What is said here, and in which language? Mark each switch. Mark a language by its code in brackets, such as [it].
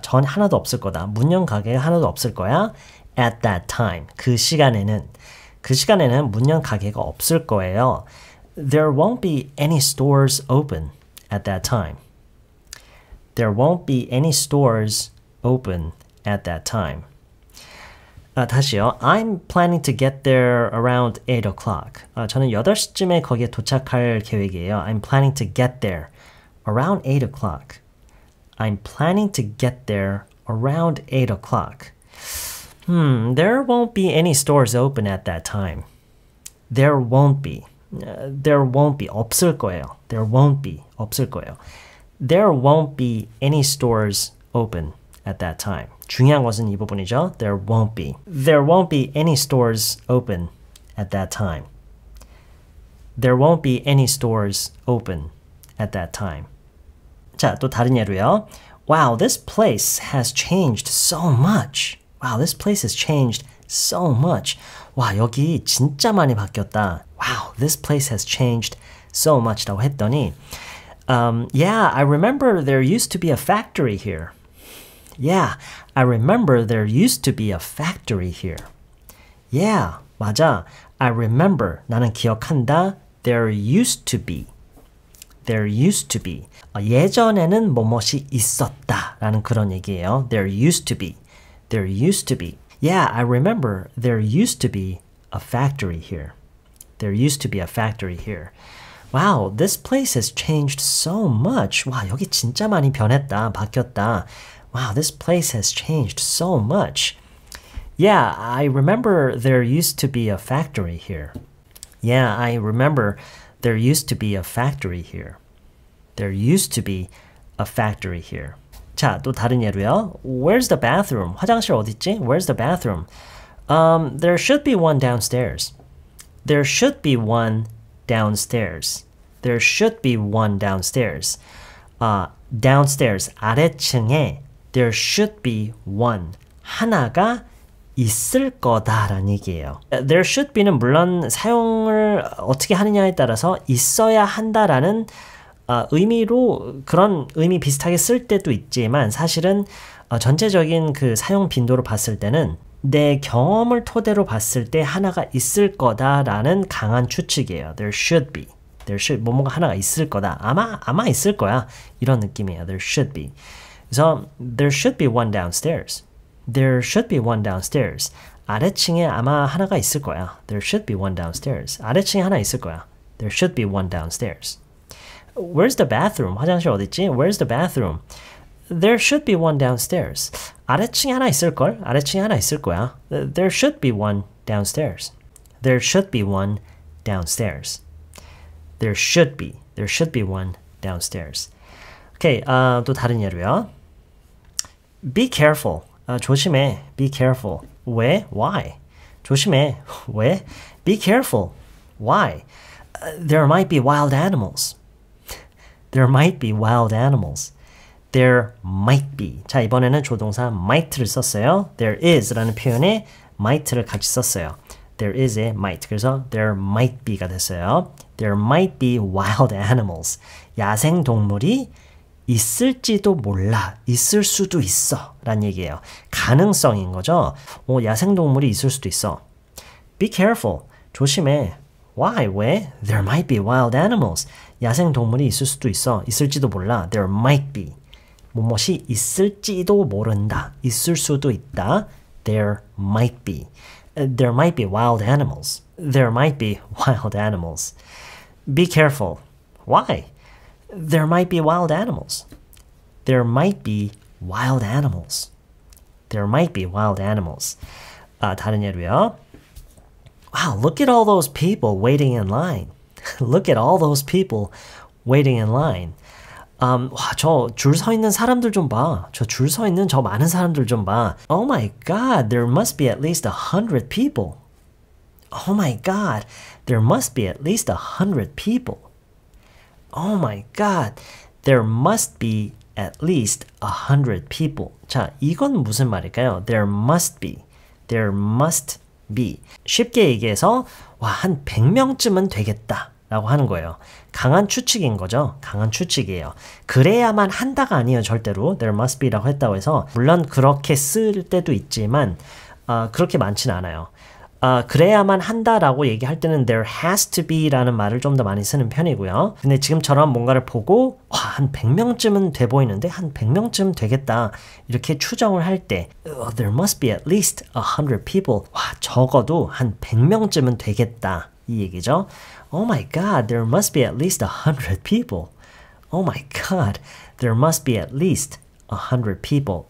[ko] 전 하나도 없을 거다. 문 연 가게가 하나도 없을 거야. [en] At that time. [ko] 그 시간에는 문 연 가게가 없을 거예요. [en] There won't be any stores open at that time. There won't be any stores open at that time. [ko] 다시요. [en] I'm planning to get there around 8 o'clock. [ko] 저는 8시쯤에 거기에 도착할 계획이에요. [en] I'm planning to get there around 8 o'clock. I'm planning to get there around 8 o'clock. There won't be any stores open at that time. There won't be. There won't be. [ko] 없을 거예요. [en] There won't be. 없을 거예요. There won't be any stores open at that time. [ko] 중요한 것은 이 부분이죠. [en] There won't be. There won't be any stores open at that time. There won't be any stores open at that time. [ko] 자, 또 다른 예로요. [en] Wow, this place has changed so much. Wow, this place has changed so much. [ko] 와, 여기 진짜 많이 바뀌었다. [en] Wow, this place has changed so much. [ko] 라고 했더니 [en] Yeah, I remember there used to be a factory here. Yeah, I remember there used to be a factory here. Yeah, [ko] 맞아. [en] I remember. [ko] 나는 기억한다. [en] There used to be. There used to be. [ko] 예전에는 뭐뭇이 있었다 라는 그런 얘기예요. [en] There used to be. There used to be. Yeah, I remember there used to be a factory here. There used to be a factory here. Wow, this place has changed so much. [ko] 와, 여기 진짜 많이 변했다. 바뀌었다. [en] Wow, this place has changed so much. Yeah, I remember there used to be a factory here. Yeah, I remember there used to be a factory here. There used to be a factory here. [ko] 자, 또 다른 예로요. [en] Where's the bathroom? [ko] 화장실 어딨지? [en] Where's the bathroom? There should be one downstairs. There should be one downstairs. There should be one downstairs. Downstairs, [ko] 아래층에 [en] there should be one. [ko] 하나가 있을 거다라는 얘기예요. [en] There should be [ko] 는 물론 사용을 어떻게 하느냐에 따라서 있어야 한다라는 의미로 그런 의미 비슷하게 쓸 때도 있지만 사실은 전체적인 그 사용 빈도로 봤을 때는 내 경험을 토대로 봤을 때 하나가 있을 거다라는 강한 추측이에요. There should be. [en] There should [ko] 뭐가 하나가 있을 거다. 아마 있을 거야. 이런 느낌이에요. [en] There should be. [ko] 그래서 [en] there should be one downstairs. There should be one downstairs. [ko] 아래층에 아마 하나가 있을 거야. [en] There should be one downstairs. [ko] 아래층에 하나 있을 거야. [en] There should be one downstairs. Where's the bathroom? [ko] 화장실 어디 있지? [en] Where's the bathroom? There should be one downstairs. [ko] 아래층에 하나 있을 걸? 아래층에 하나 있을 거야. [en] There should be one downstairs. There should be one downstairs. There should be one downstairs. [ko] 오케이, 또 다른 예로요. [en] Be careful. [ko] 조심해. Be careful. 왜? [en] Why? [ko] 조심해. 왜? Be careful. Why? [en] There might be wild animals. There might be wild animals. There might be. [ko] 자, 이번에는 조동사 might를 썼어요. [en] There is [ko] 라는 표현에 might를 같이 썼어요. [en] There is a might. [ko] 그래서 [en] there might be [ko] 가 됐어요. [en] There might be wild animals. [ko] 야생 동물이 있을지도 몰라. 있을 수도 있어. 라는 얘기예요. 가능성인 거죠. 야생동물이 있을 수도 있어. [en] Be careful. [ko] 조심해. [en] Why? [ko] 왜? [en] There might be wild animals. [ko] 야생동물이 있을 수도 있어. 있을지도 몰라. [en] There might be. [ko] 무엇이 있을지도 모른다. 있을 수도 있다. [en] There might be. There might be wild animals. There might be wild animals. Be careful. Why? There might be wild animals. There might be wild animals. There might be wild animals. [ko] 다른 예로요. [en] Wow, look at all those people waiting in line. Look at all those people waiting in line. [ko] 저 줄 서 있는 사람들 좀 봐. 저 줄 서 있는 저 많은 사람들 좀 봐. [en] Oh my God, there must be at least 100 people. Oh my God, there must be at least 100 people. Oh my God, there must be at least 100 people. [ko] 자, 이건 무슨 말일까요? [en] There must be. There must be. [ko] 쉽게 얘기해서 한 100명쯤은 되겠다 라고 하는 거예요. 강한 추측인 거죠. 강한 추측이에요. 그래야만 한다가 아니에요. 절대로. [en] There must be [ko] 라고 했다고 해서 물론 그렇게 쓸 때도 있지만 그렇게 많지는 않아요. 그래야만 한다라고 얘기할 때는 [en] there has to be [ko] 라는 말을 좀 더 많이 쓰는 편이고요. 근데 지금처럼 뭔가를 보고 한 100명쯤은 돼 보이는데 한 100명쯤 되겠다 이렇게 추정을 할 때 [en] there must be at least 100 people. [ko] 적어도 한 100명쯤은 되겠다 이 얘기죠. [en] Oh my God, there must be at least 100 people. Oh my God, there must be at least 100 people.